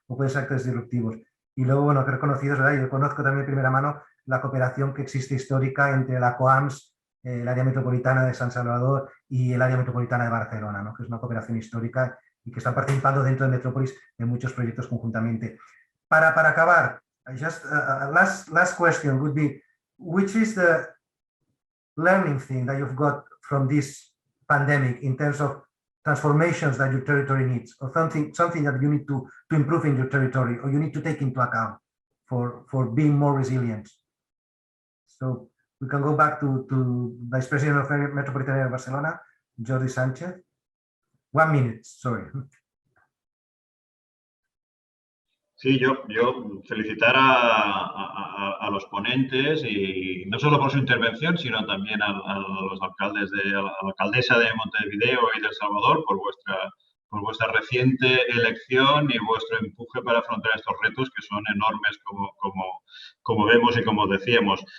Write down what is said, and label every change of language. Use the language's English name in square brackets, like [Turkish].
[Spanish] O pueden ser actores disruptivos. Y luego, bueno, que reconocidos, ¿verdad? Yo conozco también de primera mano la cooperación que existe histórica entre la COAMS, el área metropolitana de San Salvador y el área metropolitana de Barcelona, ¿no? Que es una cooperación histórica y que están participando dentro de Metrópolis en muchos proyectos conjuntamente. Para acabar, [English] just last question would be, which is the learning thing that you've got from this pandemic in terms of transformations that your territory needs, or something that you need to improve in your territory, or you need to take into account for being more resilient? So we can go back to Vice President of Metropolitan Area of Barcelona, Jordi Sánchez. 1 minute, sorry. [Spanish] Sí, yo felicitar a los ponentes y no solo por su intervención, sino también a los alcaldes, a la alcaldesa de Montevideo y de El Salvador por vuestra reciente elección y vuestro empuje para afrontar estos retos que son enormes como vemos y como decíamos.